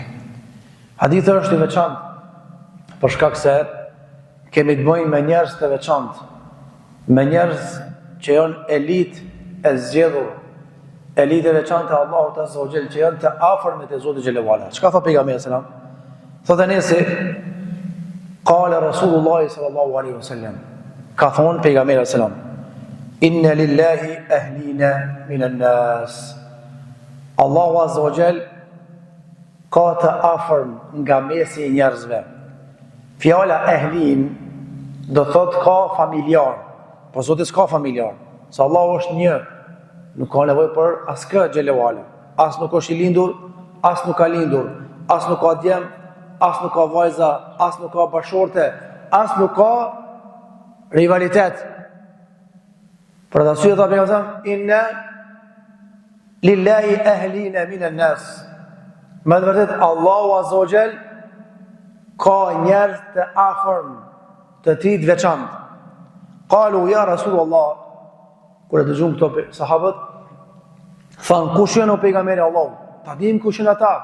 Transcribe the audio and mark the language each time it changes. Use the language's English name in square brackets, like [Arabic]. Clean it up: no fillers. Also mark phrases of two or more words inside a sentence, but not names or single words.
[Albanian] Hadithi është i veçantë për shkak se kemi të bëjmë me njerëz të veçantë, me njerëz që janë elitë e zgjedhur, elitë e veçantë e Allahut [Arabic] عز وجل, [Albanian] që janë të afërmit e Zotit [Arabic] جل وعلا. [Albanian] Çka tha pejgamberi [Arabic] صلى الله عليه وسلم? [Albanian] Thotë Enesi, [Arabic] قال رسول الله صلى الله عليه وسلم, [Albanian] ka thonë pejgamberi [Arabic] صلى الله عليه وسلم, إن لله أهلين من الناس. [Albanian] Allahu [Arabic] عز وجل [Albanian] ka të afërm nga mesi i njerëzve. Fjala ehlin do thot ka familjar, po Zoti s'ka familjar, se Allahu është një, nuk ka nevojë për askë [Arabic] جل وعلا. [Albanian] As nuk është i lindur, as nuk ka lindur, as nuk ka djem, as nuk ka vajza, as nuk ka bashorte, as nuk ka rivalitet. Për të arsye tha pejgamberi, [Arabic] إن لله أهلين من الناس. [Albanian] Me të vërtet Allahu [Arabic] عز وجل [Albanian] ka njerëz të afërm të tij të veçantë. [Arabic] قالوا يا رسول الله, [Albanian] kur e dëgjuan këto sahabët, thanë kush janë o pejgamberi Allahu? Ta dim kush janë ata.